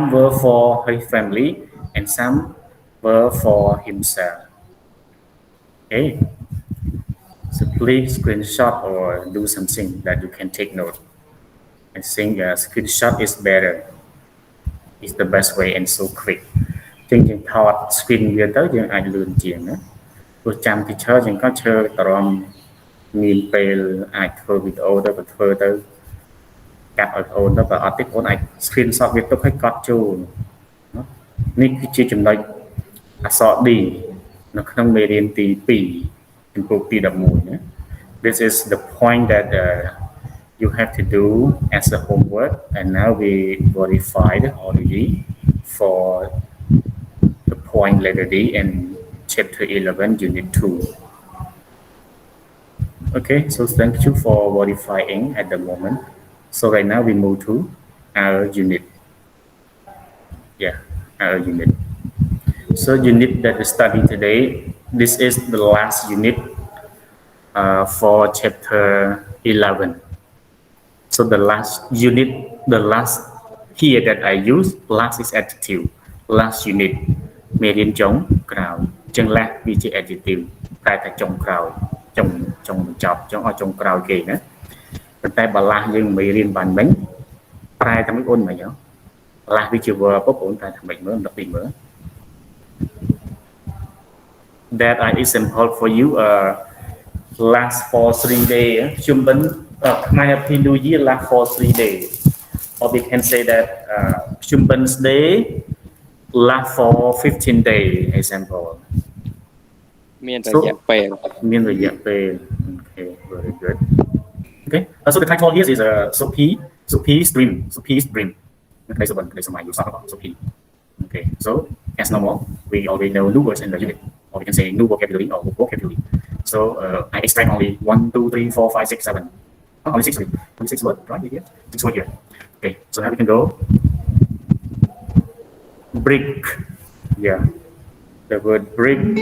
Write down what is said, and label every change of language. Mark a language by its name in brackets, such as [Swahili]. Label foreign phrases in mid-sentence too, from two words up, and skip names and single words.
[English] were for his family and some were for himself okay so please screenshot or do something that you can take note I think screenshot is better is the best way and so quick ចឹ [Khmer] ងយើងថត screen វាទៅយើងអាចលឿនជាងណាព្រោះចាំ teacher យើងក៏ឈើតរំមានពេលអាចធ្វើវីដេអូ ទៅក៏ធ្វើទៅកាត់ឲ្យអូនទៅបើអត់ទេអូនអាច screenshot វាទុកឲ្យកត់ចូលនេះគឺជា ចំណុចអក្សរ D នៅក្នុងមេរៀនទី2ចំពោះទី11ណា [English] This is the point that you have to do as a homework and now we verified already for the point letter D in chapter 11 unit 2 okay so thank you for verifying at the moment so right now we move to our unit Yeah, unit. So unit that we study today, this is the last unit for chapter 11. So the last unit, the last here that I use, last is adjective. Last unit [Khmer] មេរៀនចុងក្រោយអញ្ចឹង last វាជា adjective តែតែចុងក្រោយចុងបញ្ចប់ចុងឲ្យចុងក្រោយគេណាប៉ុន្តែបើ last យើងមិនរៀនបានមិញប្រែតែមិនអូនមិញហ៎ last វាជា verb បងប្អូនតែថាមិនមើលដល់ពីមើល [English] that I example for you last for 3 days [Khmer] ខ្ញុំបិណ្ឌថ្ងៃ [English] Happy New Year last for 3 days or we can say that [Khmer] ខ្ញុំបិណ្ឌ [English] day last for 15 days example [Khmer] មានរយៈពេល [English] okay very good okay so the title here is Sophie's dream okay so one so my use about Sophie okay so as normal we already know new words in the unit or we can say new vocabulary or vocabulary so I extract only 1 2 3 4 5 6 7 only 6 only 6 words right here 6 words here okay so now we can go brick yeah the word brick